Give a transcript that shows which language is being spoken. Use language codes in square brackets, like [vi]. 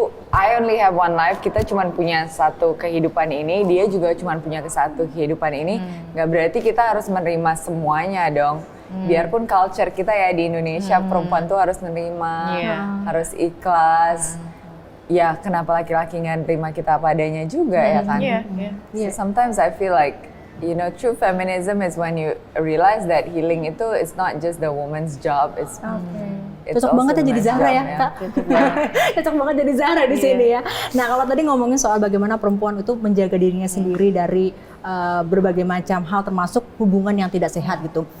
[en] I only have one life, [id] kita cuma punya satu kehidupan ini, dia juga cuma punya satu kehidupan ini, nggak berarti kita harus menerima semuanya dong. Biarpun culture kita ya di Indonesia, perempuan tuh harus menerima, harus ikhlas. Ya kenapa laki-laki nggak nerima kita apa adanya juga ya kan? [en] So sometimes I feel like, you know, true feminism is when you realize that healing [id] itu [en] is not just the woman's job, it's [id] Cocok banget ya jadi Zahra ya, Kak. Cocok banget jadi Zahra di sini ya. Nah, kalau tadi ngomongin soal bagaimana perempuan itu menjaga dirinya sendiri dari berbagai macam hal, termasuk hubungan yang tidak sehat gitu.